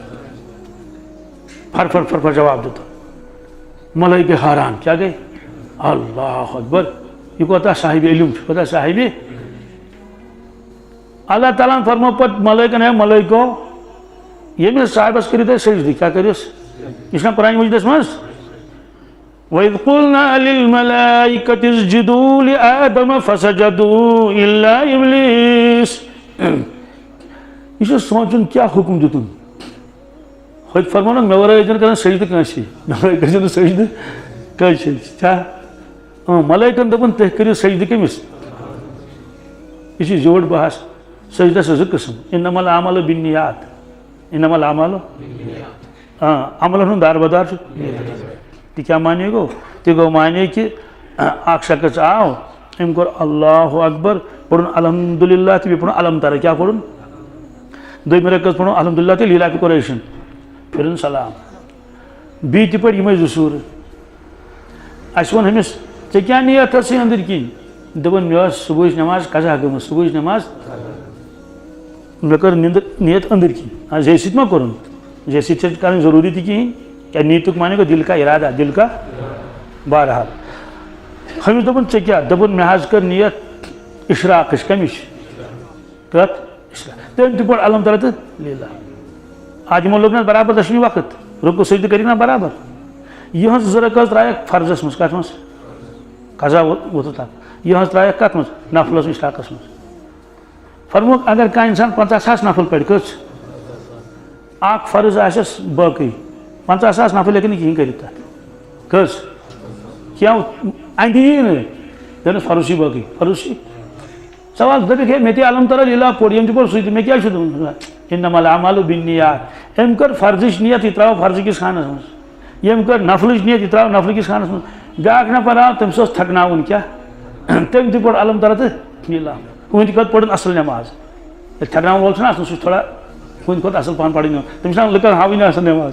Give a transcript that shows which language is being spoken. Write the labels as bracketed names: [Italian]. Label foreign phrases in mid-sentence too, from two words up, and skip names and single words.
[Kashmiri] فر فر جواب دیُتن ملٲیکہٕ حٲران کیٛاہ گٔے اللہ اکبر یہ کوتاہ صاحب علم چھُ کوتاہ صاحب اللہ تعالیٰ ہن فرمو پتہٕ ملٲیکن ہے ملٲیکو ییٚمِس صاحبس کٔرِو تُہۍ سجدٕ کیٛاہ کٔرِوس یہ چھُنہ قرآن مجیدس منٛز [Arabic] وَإِذْ قُلْنَا لِلْمَلَائِكَةِ اسْجُدُوا لِآدَمَ فَسَجَدُوا إِلَّا إِبْلِيسَ [Kashmiri] یہ چھُ سونٛچُن کیٛاہ حُکُم دِتُن ہوٚتہِ فرمو نا مےٚ ورٲے ٲسۍزِ نہٕ کران سجدٕ کٲنٛسی مےٚ ورٲے کٔرۍزِ نہٕ سجدٕ کٲنٛسی کیٛاہ ملٲیکن دوٚپُن تُہۍ کٔرِو سجدٕ کٔمِس یہ چھُ زیوٗٹھ بحث سجدس چھِ زٕ قٕسم [Arabic] اِنَّمَا الْأَعْمَالُ بِالنِّیَّاتِ اِنَّمَا الْأَعْمَالُ [Kashmiri] عملن ہُنٛد داربدار چھُ تہِ کیٛاہ معنی گوٚو تہِ گوٚو معنی کہ اکھ شخص آو أمۍ کوٚر اللہ اکبر پوٚرُن الحمدُاللہ تہٕ بیٚیہِ پوٚرُن علم ترا کیٛاہ پوٚرُن دوٚیمہِ رکعت پوٚرُن الحمدُاللہ تہٕ لیٖلا قُریشن پھِرُن سلام بیٚیہِ تہِ پٔرۍ یِمے زٕ سوٗرٕ اَسہِ ووٚن أمِس ژےٚ کیٛاہ نِیت ٲسٕے أنٛدٕرۍ کِنۍ دوٚپُن مےٚ ٲس صُبحٕچ نٮ۪ماز قضا گٔمٕژ صُبحٕچ نٮ۪ماز مےٚ کٔر نِیت أنٛدٕرۍ کِنۍ زے سۭتۍ ما کوٚرُن زے سۭتۍ چھِ کرٕنۍ ضروٗری تہِ کِہیٖنۍ کیٛاہ نیٖتُک معنی گوٚو [Urdu] دِل کا ارادہ دِل کا [Kashmiri] بہرحال ہُمِس دوٚپُن ژےٚ کیٛاہ دوٚپُن مےٚ حظ کٔر نِیت اِشراقٕچ کَمِچ کَتھ اِشراق تٔمۍ تہِ پوٚر علم ترا تہٕ لیٖلا آز یِمو لوٚگ نہ برابر دۄشوٕنی وقت رُکوٗ سجدٕ کٔرِکھ نا برابر یِہٕنٛز زٕ رکعت ترٛایکھ فرضس منٛز کَتھ منٛز قضا ووتُتھ اکھ یِہٕنٛز ترٛایکھ کَتھ منٛز نفلس اِشراقس منٛز فرموکھ اگر کانٛہہ اِنسان 50,000 نفل پرِ کٔژ اکھ فرض آسٮ۪س باقٕے 50,000 نفل ہیٚکہِ نہٕ کِہیٖنۍ کٔرِتھ تتھ کٔژ کینٛہہ اندِ یی نہٕ دپنس فرض چھُے باقٕے فرض چھُے سوال دپکھ ہے مےٚ تہِ علم ترا لیٖلا پوٚر ییٚمۍ تہِ پوٚر سُے تہٕ مےٚ کیٛاہ چھُ دوٚپمُت [Arabic] اِنَّمَا الْأَعْمَالُ بِالنِّیَّاتِ [Kashmiri] أمۍ کٔر فرضٕچ نیت یہِ ترٛاو فرضہٕ کِس خانس منٛز ییٚمۍ کٔر نفلٕچ نیت یہِ ترٛاو نفلہٕ کِس خانس منٛز بیٛاکھ نفر آو تٔمِس اوس تھکناوُن کیٛاہ تٔمۍ تہِ پوٚر علم ترا تہٕ لیٖلا کُنہِ کھۄتہٕ پٔرٕن اصل نٮ۪ماز ییٚلہِ تھکناوُن وول چھُنہ آسان سُہ چھُ تھوڑا کُنہِ کھۄتہٕ اصل پہن پرٕنۍ تٔمِس چھِ لُکن ہاوٕنۍ آسان نٮ۪ماز